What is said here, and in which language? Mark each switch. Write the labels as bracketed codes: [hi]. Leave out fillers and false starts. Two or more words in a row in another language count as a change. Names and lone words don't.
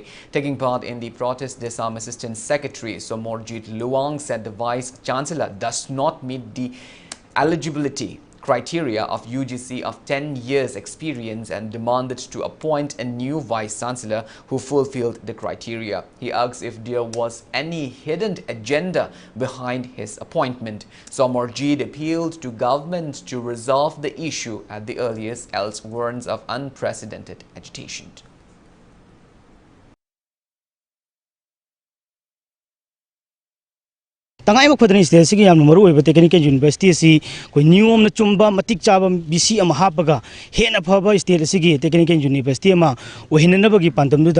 [en] Taking part in the protest, Desam Assistant Secretary Somorjit Luang said the Vice Chancellor does not meet the eligibility criteria of UGC of 10 years experience and demanded to appoint a new Vice Chancellor who fulfilled the criteria. He asks if there was any hidden agenda behind his appointment. Somorjit appealed to government to resolve the issue at the earliest, else warns of unprecedented agitation. [mni] তংগাই মখদনী স্টেট সিগী য়াম মরু ওইবা [en] technical university [mni] সি কোই নিয়ম ন চুম্বা মতিক চাবা বীসী অম হাপগা হেন ফবা স্টেট সিগী [en] technical university [mni] মা ওহিননবগী পাংতমদুদা